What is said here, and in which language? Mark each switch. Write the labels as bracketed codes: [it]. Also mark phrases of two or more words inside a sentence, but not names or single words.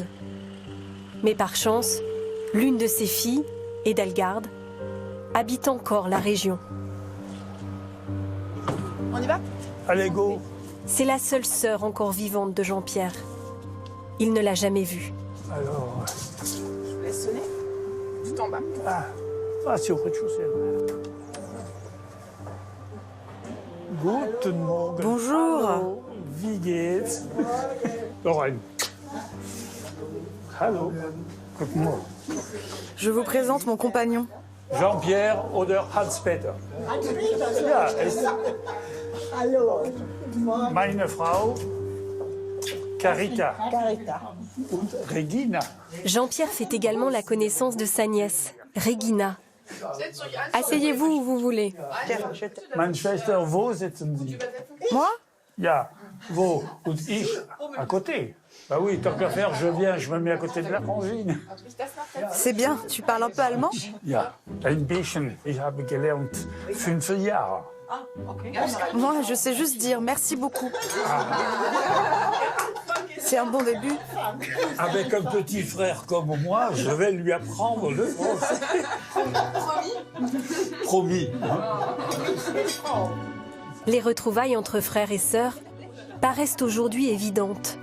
[fr] Mais par chance, l'une de ses filles, Edelgard, habite encore la région. On y va? Allez, go. C'est la seule sœur encore vivante de Jean-Pierre. Il ne l'a jamais vue. Alors, Je vous laisse sonner. Tout en bas. c'est au rez-de-chaussée. [de] Guten Morgen. [fr] Bonjour. [de] Hallo. Wie geht's? Lorraine. Hallo. Guten Morgen. [fr] Je vous présente mon compagnon. [de] Jean-Pierre oder Hans-Peter? Ja, meine Frau Carita und Regina. [fr] Jean-Pierre fait également la connaissance de sa nièce, Regina. Asseyez-vous où vous voulez. [de] Meine Schwester, wo sitzen Sie? [fr] Moi? [de] Ja, wo? Und ich [fr] à côté. Bah oui, tant qu'à faire, je viens, je me mets à côté de la frangine. C'est bien, tu parles un peu allemand? [de] Ja, ein bisschen. Ich habe gelernt 5 Jahre. [fr] Moi, je sais juste dire merci beaucoup. C'est un bon début. Avec un petit frère comme moi, je vais lui apprendre le français. Promis. Les retrouvailles entre frères et sœurs paraissent aujourd'hui évidentes.